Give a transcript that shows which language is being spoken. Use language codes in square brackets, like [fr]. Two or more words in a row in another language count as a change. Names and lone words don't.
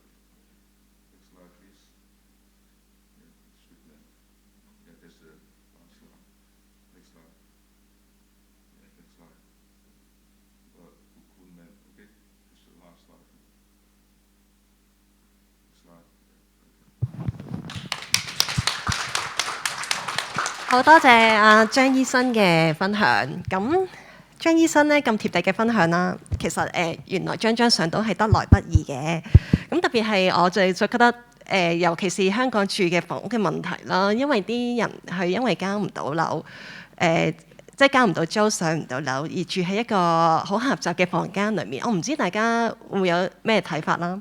[en] Next slide, please. Yeah, street man. Yeah, there's the last slide. Next slide. Yeah, next slide. Cool man. Okay, this is the last slide. Next slide. [yue] 好多謝阿張醫生嘅分享。咁張醫生咧咁貼地嘅分享啦，其實原來張相都係得來不易嘅。咁特別係我最覺得尤其是香港住嘅房屋嘅問題啦，因為啲人係因為交唔到樓，即係交唔到租上唔到樓，而住喺一個好狹窄嘅房間裏面。我唔知大家會有咩睇法啦。